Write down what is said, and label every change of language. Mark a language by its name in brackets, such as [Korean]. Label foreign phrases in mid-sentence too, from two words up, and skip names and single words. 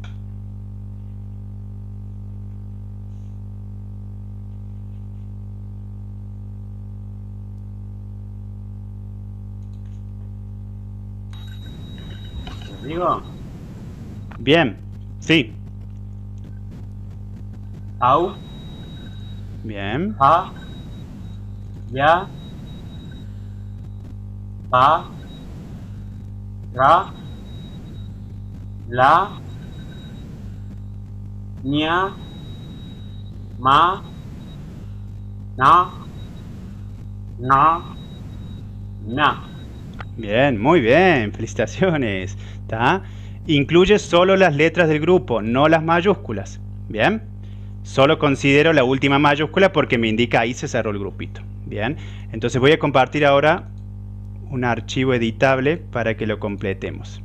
[Spanish] ¿Digo? Bien, sí. Au, Bien, a, ya, pa, ra, la, ña, ma, na. bien, muy bien, felicitaciones. ¿Tá? Incluye solo las letras del grupo, no las mayúsculas. Bien, solo considero la última mayúscula porque me indica ahí se cerró el grupito. Bien, entonces voy a compartir ahora un archivo editable para que lo completemos.